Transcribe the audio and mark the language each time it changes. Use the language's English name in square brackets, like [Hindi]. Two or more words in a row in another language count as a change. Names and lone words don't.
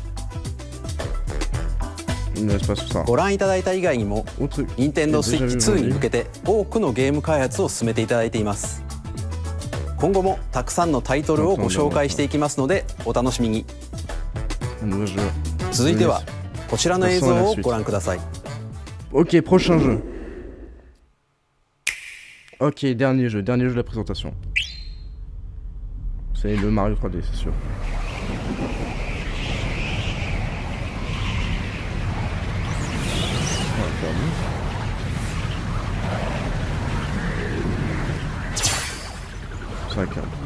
[Japanese] ご覧いただいた以外にも Nintendo Switch 2に向けて多くのゲーム開発を進めていただいています。今後もたくさんのタイトルをご紹介していきますのでお楽しみに。続いてはこちらの映像をご覧ください。 [French] Ok, prochain jeu. Ok, dernier jeu de la présentation. C'est le Mario 3D, c'est sûr. Ça calme.